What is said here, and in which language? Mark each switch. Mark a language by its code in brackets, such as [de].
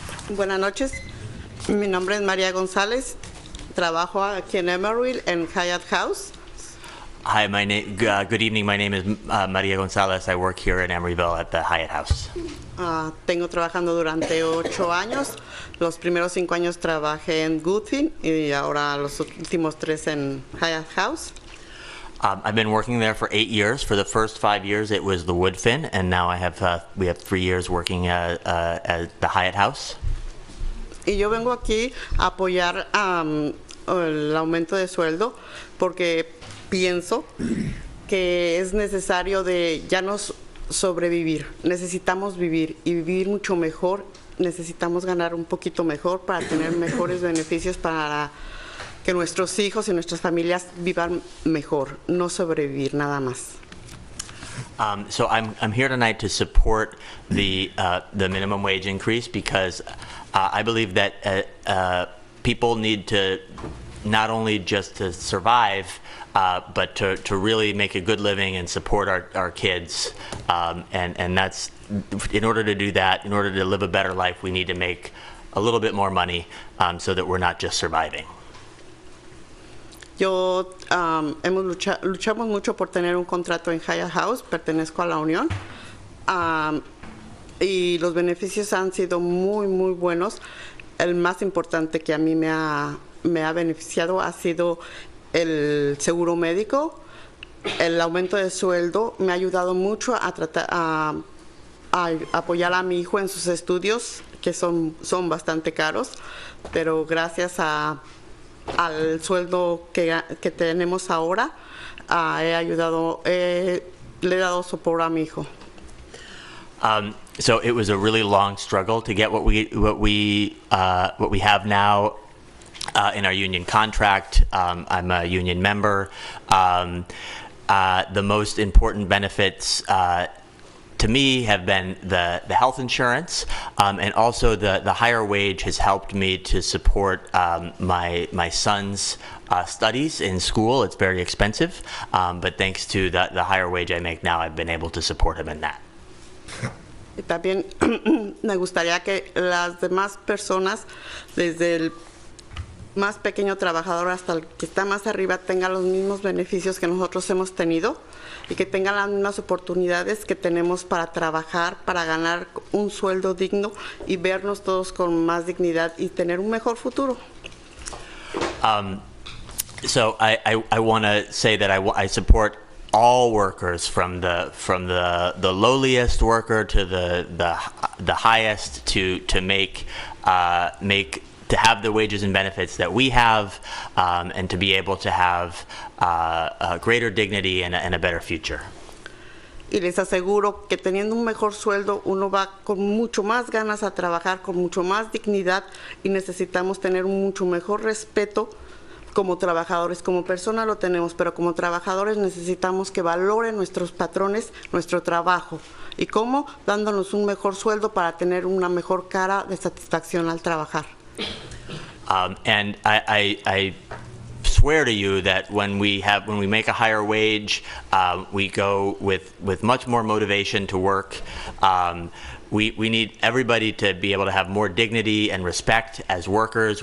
[es] Buenas noches, mi nombre es María González, trabajo aquí en Emeryville en Hyatt House. [en] Hi, good evening. My name is Maria Gonzalez. I work here in Emeryville at the Hyatt House. [es] Tengo trabajando durante 8 años. Los primeros 5 años trabajé en Goodfin y ahora los últimos 3 en Hyatt House. [en] I've been working there for 8 years. For the first 5 years, it was the Woodfin, and now we have 3 years working at the Hyatt House. [es] Y yo vengo aquí a apoyar el aumento de sueldo porque pienso que es necesario de ya no sobrevivir. Necesitamos vivir y vivir mucho mejor. Necesitamos ganar un poquito mejor para tener mejores beneficios para que nuestros hijos y nuestras familias vivan mejor, no sobrevivir nada más. [en] So I'm here tonight to support the minimum wage increase because I believe that people need to not only just to survive, but to really make a good living and support our kids. And that's, in order to do that, in order to live a better life, we need to make a little bit more money so that we're not just surviving. [es] Yo luchamos mucho por tener un contrato en Hyatt House, pertenezco a la Unión, y los beneficios han sido muy, muy buenos. El más importante que a mí me ha beneficiado ha sido el seguro médico. El aumento de sueldo me ha ayudado mucho a apoyar a mi hijo en sus estudios, que son bastante caros, pero gracias al sueldo que tenemos ahora, le he dado soporte a mi hijo. [en] So it was a really long struggle to get what we have now in our union contract. I'm a union member. The most important benefits to me have been the health insurance, and also the higher wage has helped me to support my son's studies in school. It's very expensive, but thanks to the higher wage I make now, I've been able to support him in that. [es] Y también me gustaría que las demás personas, desde más pequeño trabajador hasta el que está más arriba tenga los mismos beneficios que nosotros hemos tenido y que tenga las mismas oportunidades que tenemos para trabajar, para ganar un sueldo digno y vernos todos con más dignidad y tener un mejor futuro. [en] So I want to say that I support all workers from the lowliest worker to the highest to make to have the wages and benefits that we have, and to be able to have a greater dignity and a better future. [es] Y les aseguro que teniendo un mejor sueldo uno va con mucho más ganas a trabajar, con mucho más dignidad, y necesitamos tener un mucho mejor respeto como trabajadores. Como personas lo tenemos, pero como trabajadores necesitamos que valoren nuestros patrones nuestro trabajo. ¿Y cómo? Dándonos un mejor sueldo para tener una mejor cara de satisfacción al trabajar. [en] And I swear to you that when we make a higher wage, we go with much more motivation to work. We need everybody to be able to have more dignity and respect as workers.